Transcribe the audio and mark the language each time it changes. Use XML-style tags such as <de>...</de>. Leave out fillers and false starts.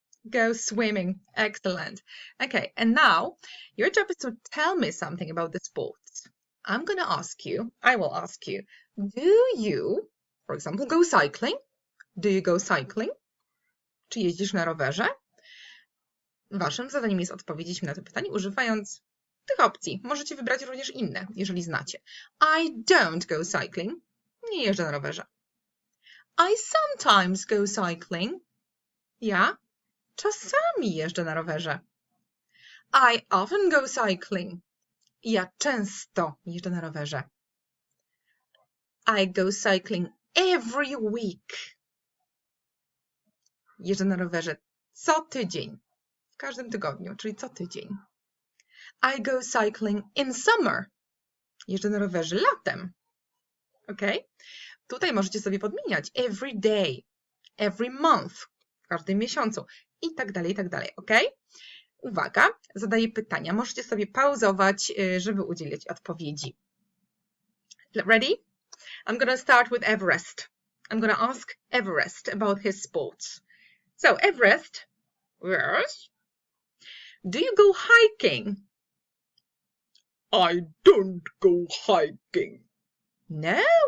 <en>Go swimming. Excellent. Okay, and now your job is to tell me something about the sports. I will ask you, do you, for example, go cycling? Do you go cycling?</en> <pl>Czy jeździsz na rowerze? Waszym zadaniem jest odpowiedzieć mi na to pytanie, używając tych opcji. Możecie wybrać również inne, jeżeli znacie.</pl> <en>I don't go cycling.</en> <pl>Nie jeżdżę na rowerze.</pl> <en>I sometimes go cycling.</en> <pl>Ja czasami jeżdżę na rowerze.</pl> <en>I often go cycling.</en> <pl>Ja często jeżdżę na rowerze.</pl> <en>I go cycling every week.</en> <pl>Jeżdżę na rowerze co tydzień. W każdym tygodniu, czyli co tydzień.</pl> <en>I go cycling in summer.</en> <pl>Jeżdżę na rowerze latem.</pl> <en>Ok?</en> <pl>Tutaj możecie sobie podmieniać</pl> <en>every day, every month,</en> <pl>w każdym miesiącu i tak dalej, ok? Uwaga, zadaję pytania. Możecie sobie pauzować, żeby udzielić odpowiedzi.</pl> <en>Ready? I'm going to start with Everest. I'm going to ask Everest about his sports. So, Everest, yes? Do you go hiking? I don't go hiking. No?</en>